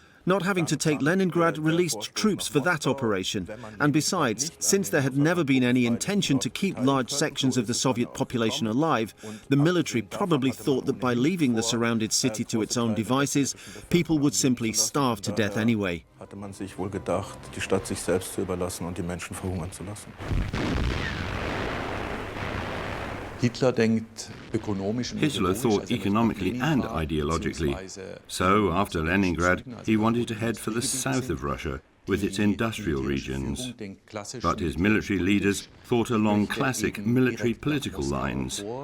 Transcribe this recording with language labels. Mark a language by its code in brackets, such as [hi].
[en] Not having to take Leningrad released troops for that operation. And besides, since there had never been any intention to keep large sections of the Soviet population alive, the military probably thought that by leaving the surrounded city to its own devices, people would simply starve to death anyway. [de] Hatte man sich wohl gedacht, die Stadt sich selbst zu überlassen und die Menschen verhungern zu lassen. [en] Hitler thought economically and ideologically. So, after Leningrad, he wanted to head for the south of Russia, with its industrial regions. But his military leaders thought along classic military political lines.